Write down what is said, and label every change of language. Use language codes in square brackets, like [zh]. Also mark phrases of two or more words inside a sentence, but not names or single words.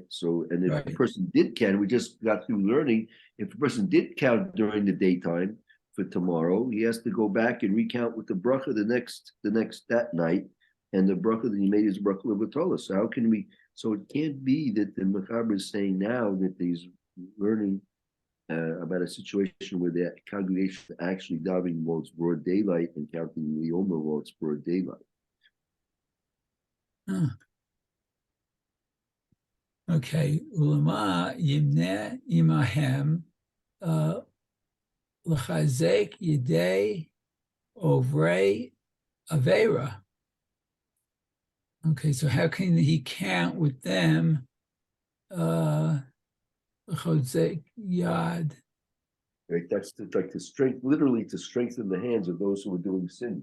[en] So, and if a person did count, we just got through learning, if a person did count during the daytime for tomorrow, he has to go back and recount with the bracha the next that night, and the bracha that he made is [he] bracha levatola. [en] So how can we? So it can't be that the Mechaber is saying now that he's learning about a situation where the congregation actually davening while it's broad daylight and counting the Omer while it's broad daylight. [he] Okay, ulama yimne imahem l'chazek yidei ovrei avera. [en] Okay, so how can he count with them? [he] L'chazek yad. [en] Right, that's like to strength, literally to strengthen the hands of those who are doing sin.